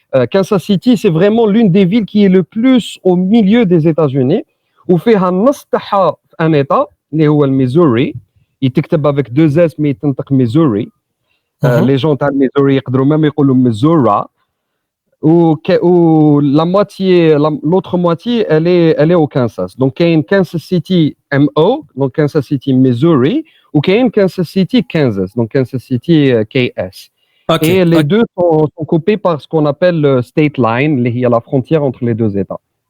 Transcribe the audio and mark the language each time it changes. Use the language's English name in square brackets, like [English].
[French] Kansas City, c'est vraiment l'une des villes qui est le plus au milieu des États-Unis. [Arabic] وفيها النص تاعها في [French] un état [Arabic] اللي هو الميزوري، يتكتب [French] avec 2 S mais [Arabic] يتنطق ميزوري. [French] les gens [Arabic] تاع الميزوري يقدروا [French] même [Arabic] يقولوا ميزورا. [French] ou la moitié l'autre moitié elle est au Kansas. Donc [Arabic] كاين [French] Kansas City MO, donc Kansas City Missouri, ou كاين Kansas City Kansas, donc Kansas City KS. Okay, et les deux sont coupés par ce qu'on appelle le state line, il y a la frontière entre les deux états.